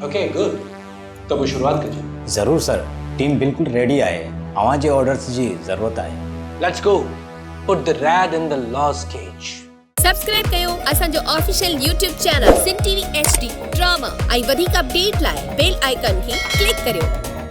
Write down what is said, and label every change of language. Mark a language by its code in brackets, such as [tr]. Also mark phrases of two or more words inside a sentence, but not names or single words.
[en] okay good, [sd] त पोइ शुरूआत कजे। ज़रूरु सर, टीम बिल्कुलु रेडी आहे। अव्हां जे ऑर्डर्स जी ज़रूरत आहे। [en] Let's go, put the rat in the loss cage. [sd] सब्सक्राइब कयो असांजो [en] official YouTube channel [sd] सिंध टीवी HD ड्रामा ऐं वधीक अपडेट लाइ [en] bell icon [sd] खे क्लिक करियो।